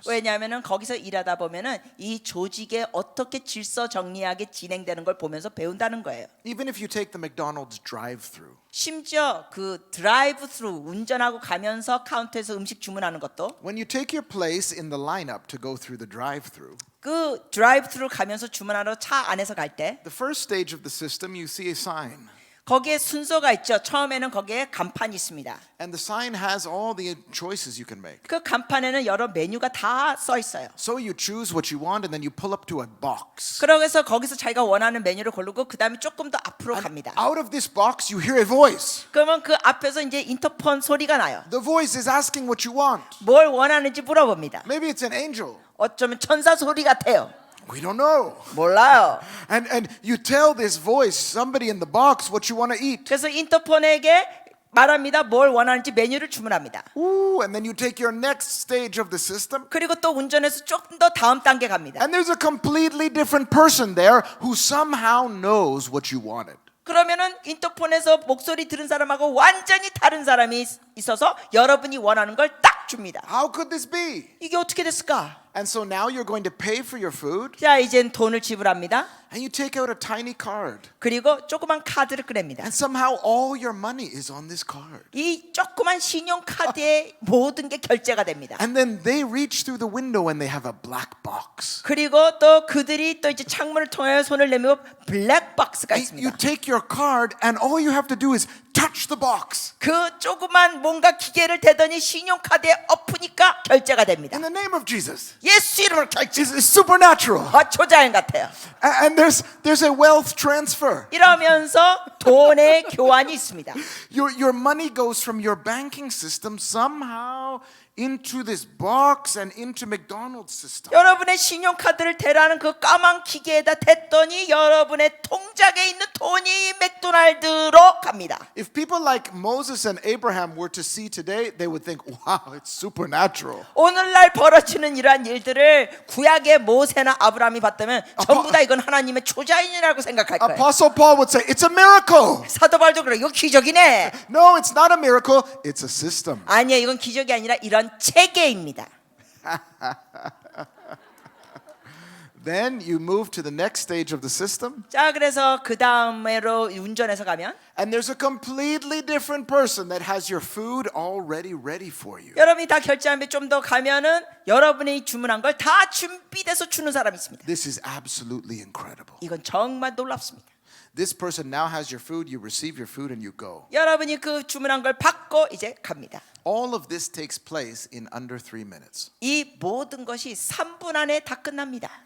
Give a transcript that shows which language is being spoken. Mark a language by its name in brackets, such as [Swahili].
[Korean] 왜냐하면은 거기서 일하다 보면은 이 조직에 어떻게 질서 정리하게 진행되는 걸 보면서 배운다는 거예요. [English] Even if you take the McDonald's drive-thru. [Korean] 심지어 그 드라이브 스루 운전하고 가면서 카운터에서 음식 주문하는 것도 [English] When you take your place in the lineup to go through the drive-thru, [Korean] 그 드라이브 스루 가면서 주문하러 차 안에서 갈 때 [English] the first stage of the system, you see a sign. [Korean] 거기에 순서가 있죠. 처음에는 거기에 간판이 있습니다. [English] And the sign has all the choices you can make. [Korean] 그 간판에는 여러 메뉴가 다 써 있어요. [English] So you choose what you want and then you pull up to a box. [Korean] 그래서 거기서 자기가 원하는 메뉴를 고르고 그 다음에 조금 더 앞으로 갑니다. [English] Out of this box, you hear a voice. [Korean] 그러면 그 앞에서 이제 인터폰 소리가 나요. [English] The voice is asking what you want. [Korean] 뭘 원하는지 물어봅니다. [English] Maybe it's an angel. [Korean] 어쩌면 천사 소리 같아요. [English] We don't know. [Korean] 몰라요. [English] And you tell this voice, somebody in the box, what you want to eat. [Korean] 그래서 인터폰에게 말합니다. 뭘 원하는지 메뉴를 주문합니다. [English] Ooh, and then you take your next stage of the system. [Korean] 그리고 또 운전해서 조금 더 다음 단계 갑니다. [English] And there's a completely different person there who somehow knows what you wanted. [Korean] 그러면은 인터폰에서 목소리 들은 사람하고 완전히 다른 사람이 있어서 여러분이 원하는 걸 딱 줍니다. [English] How could this be? [Korean] 이게 어떻게 됐을까? [English] And so now you're going to pay for your food [Korean] 자, 이젠 돈을 지불합니다. [English] and you take out a tiny card. [Korean] 그리고 조그만 카드를 꺼냅니다. [English] And somehow all your money is on this card. [Korean] 이 조그만 신용카드에 모든 게 결제가 됩니다. [English] And then they reach through the window and they have a black box. [Korean] 그리고 또 그들이 또 이제 창문을 통해 손을 내밀고 블랙박스가 [English] You [Korean] 있습니다. [English] take your card and all you have to do is touch the box. [Korean] 그 조그만 뭔가 기계를 대더니 신용카드에 엎으니까 결제가 됩니다. [English] In the name of Jesus. [Korean] 예수 이름으로 결제. [English] It's supernatural. [Korean] 초자연 같아요. [English] And there's a wealth transfer. [Korean] 이러면서 돈의 교환이 있습니다. [English] Your money goes from your banking system somehow into this box and into McDonald's system. [Korean] 여러분의 신용카드를 대라는 그 까만 기계에다 댔더니 여러분의 통장에 있는 돈이 맥도날드로 갑니다. [English] If people like Moses and Abraham were to see today, they would think, wow, it's supernatural. [Korean] 오늘날 벌어지는 이러한 일들을 구약의 모세나 아브라함이 봤다면 전부 다 이건 하나님의 초자연이라고 생각할 거예요. [English] Apostle Paul would say, it's a miracle. [Korean] 사도 바울도 그래. 이거 기적이네. [English] No, it's not a miracle. It's a system. [Korean] 아니에요. 이건 기적이 아니라 이런 체계입니다. [English] Then you move to the next stage of the system, [Korean] 자, 그래서 그 다음으로 운전해서 가면 [English] and there's a completely different person that has your food already ready for you. [Korean] 여러분이 다 결제한 뒤 좀 더 가면은 여러분이 주문한 걸 다 준비돼서 주는 사람이 있습니다. [English] This is absolutely incredible. [Korean] 이건 정말 놀랍습니다. [English] This person now has your food, you receive your food and you go. [Korean] 여러분이 그 주문한 걸 받고 이제 갑니다. [English] All of this takes place in under 3 minutes. [Korean] 이 모든 것이 3분 안에 다 끝납니다.